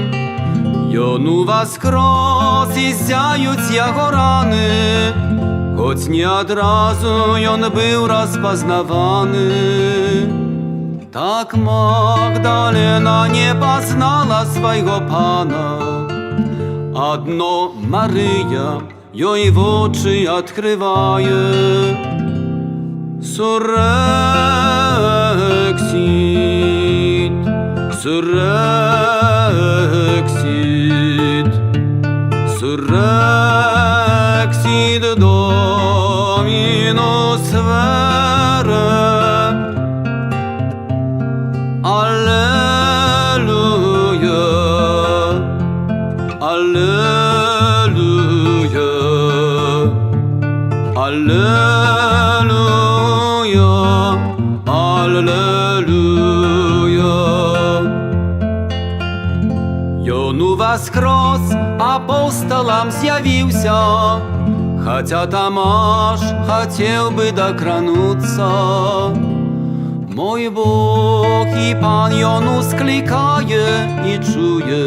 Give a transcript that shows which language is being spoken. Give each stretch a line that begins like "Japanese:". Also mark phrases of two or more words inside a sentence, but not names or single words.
Belarusian: Ён воскрес, і зяють яго раны, хоць не адразу ён быў распазнаваны. Так Магдалена не пазнала свайго пана. Адно Марыя ёй вочы адкрывае.
Latin: Surrexit, surrexit, surrexit Dominus vere. Alleluia, alleluia, alleluia, alleluia.
Belarusian: Ён воскрес, апостолам з'явіўся,
Russian: хотя Тамаш хотел бы
Belarusian: докрануться. Мой Бог і Пан ён ускликае і чуе.